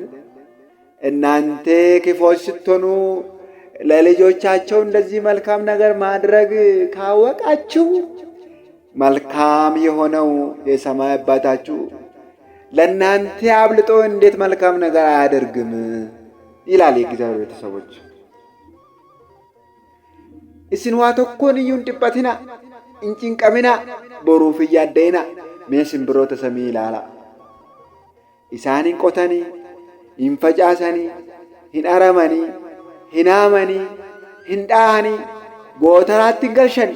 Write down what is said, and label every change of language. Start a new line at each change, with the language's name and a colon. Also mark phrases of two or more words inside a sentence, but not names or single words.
Amharic: እናንተ ክፎች ስትሆኑ ለልጆቻቸው እንደዚህ መልካም ነገር ማድረግ ካወቃችሁ መልካም የሆነው የሰማይ አባታችሁ ለእናንተ አብልጦ እንዴት መልካም ነገር አያደርግም? ይላል የእግዚአብሔር ቤተሰቦች።
Oromo: isin waa tokkoon iyyuu hin dhiphatina, hin cinqamina, boruuf hin yaadda'ina. Mee simbirroota samii ilaala. Isaan hin qotanii, hin facaasanii, hin aramanii, hin haamanii, hin dhaahanii, gootaraatti hin galchanii.